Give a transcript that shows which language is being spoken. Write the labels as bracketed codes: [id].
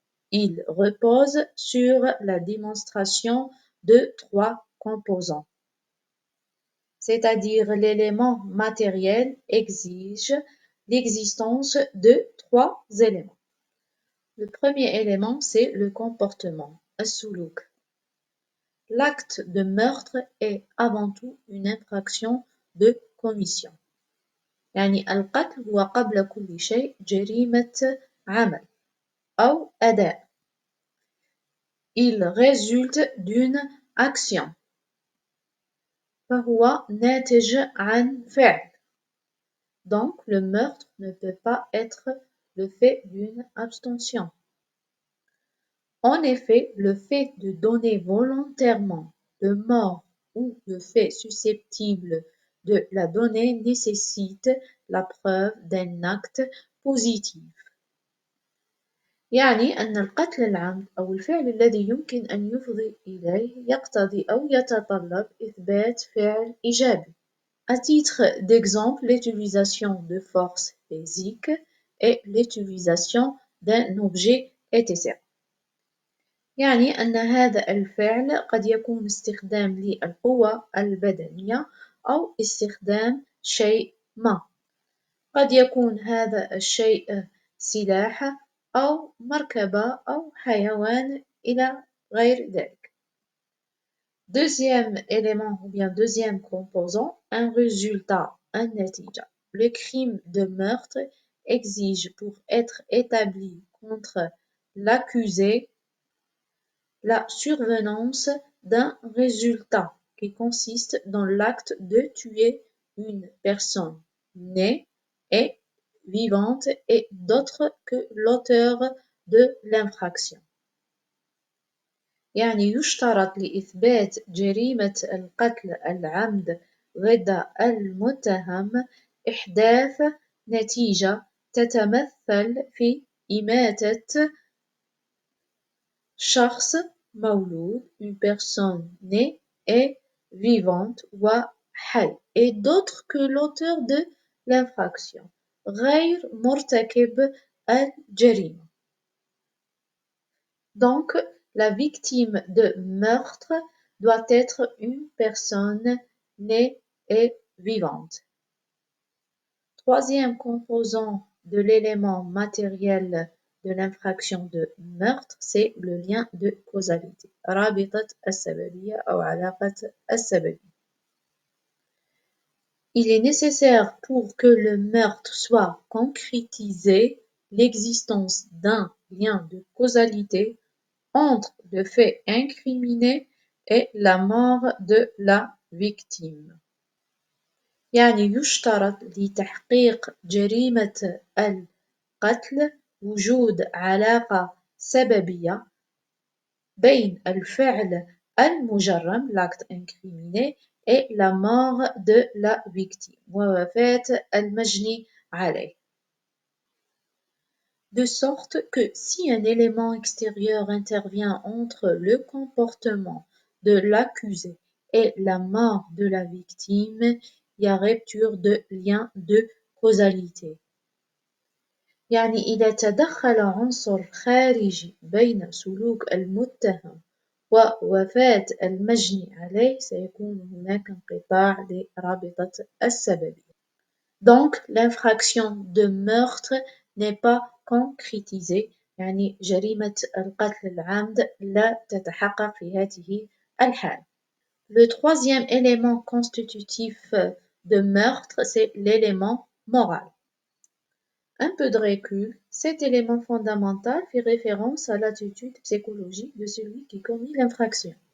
[fr] Il repose sur la démonstration de trois composants, c'est-à-dire l'élément matériel exige l'existence de trois éléments. Le premier élément, c'est le comportement, as-suluk. L'acte de meurtre est avant tout une infraction de commission. [ar] يعني القتل هو قبل كل شيء جريمة عمل أو أداء. [fr] Il résulte d'une action. [ar] فهو ناتج عن فعل. [fr] Donc le meurtre ne peut pas être le fait d'une abstention. En effet, le fait de donner volontairement de mort ou de fait susceptible de la donner nécessite la preuve d'un acte positif. [ar] يعني أن القتل العمد أو الفعل الذي يمكن أن يفضي إليه يقتضي أو يتطلب إثبات فعل إيجابي. [fr] À titre d'exemple, l'utilisation de force physique et l'utilisation d'un objet etc. [ar] يعني أن هذا الفعل قد يكون استخدام للقوة البدنية أو استخدام شيء ما. قد يكون هذا الشيء سلاح أو مركبة أو حيوان إلى غير ذلك. [fr] Deuxième élément ou bien deuxième composant, un résultat, un natija. Le crime de meurtre exige pour être établi contre l'accusé la survenance d'un résultat qui consiste dans l'acte de tuer une personne née et vivante et d'autre que l'auteur de l'infraction. [ar] يعني يشترط لإثبات جريمة القتل العمد ضد المتهم إحداث نتيجة تتمثل في إماتة شخص مولود, [fr] une personne née et vivante [ar] وحي, [fr] et d'autre que l'auteur de l'infraction, [ar] غير مرتكب الجريمة. [fr] Donc, la victime de meurtre doit être une personne née et vivante. Troisième composant de l'élément matériel de l'infraction de meurtre, c'est le lien de causalité. [ar] رابطة السببية أو علاقة السببية. [fr] Il est nécessaire pour que le meurtre soit concrétisé l'existence d'un lien de causalité entre le fait incriminé et la mort de la victime. [ar] يعني يشترط لتحقيق جريمة القتل وجود علاقة سببية بين الفعل المجرم, [fr] l'acte incriminé, et la mort de la victime, [ar] ووفاة المجني عليه. [fr] De sorte que si un élément extérieur intervient entre le comportement de l'accusé et la mort de la victime, il y a rupture de lien de causalité. [ar] يعني إذا تدخل عنصر خارجي بين سلوك المتهم ووفاة المجني عليه سيكون هناك انقطاع لرابطة السببية. [fr] Donc, l'infraction de meurtre n'est pas concrétisée. [ar] يعني جريمة القتل العمد لا تتحقق في هذه al-hal. [fr] Le troisième élément constitutif de meurtre, c'est l'élément moral. Un peu de recul, cet élément fondamental fait référence à l'attitude psychologique de celui qui commet l'infraction.